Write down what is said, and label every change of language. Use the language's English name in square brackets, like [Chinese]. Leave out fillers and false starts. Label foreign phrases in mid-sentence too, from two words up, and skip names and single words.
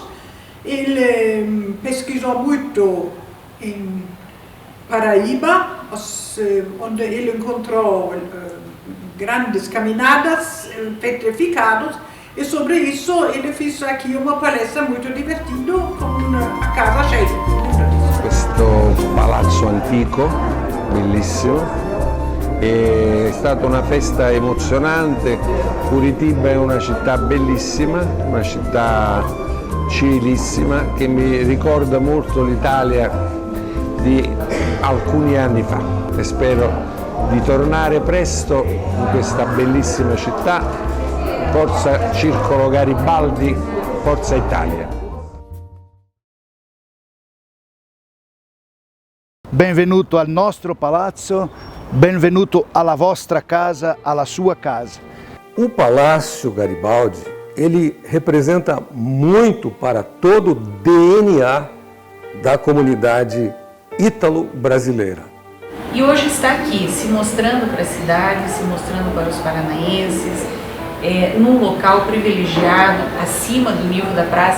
[Portuguese] Ele pesquisou muito em Paraíba, onde ele encontrou grandes caminhadas, petrificados, e sobre isso ele fez aqui uma palestra muito divertida com a casa cheia. [Italian] Questo palazzo antico, bellissimo, è stata una festa emozionante. Curitiba è una città bellissima, una città civilissima che mi ricorda molto l'Italia di alcuni anni fa e spero di tornare presto in questa bellissima città. Forza Circolo Garibaldi, Forza Italia. Benvenuto al nostro palazzo, benvenuto alla vostra casa, alla sua casa. [Portuguese] O Palácio Garibaldi, ele representa muito para todo o DNA da comunidade ítalo-brasileira. E hoje está aqui, se mostrando para a cidade, se mostrando para os paranaenses, num local privilegiado, acima do nível da praça.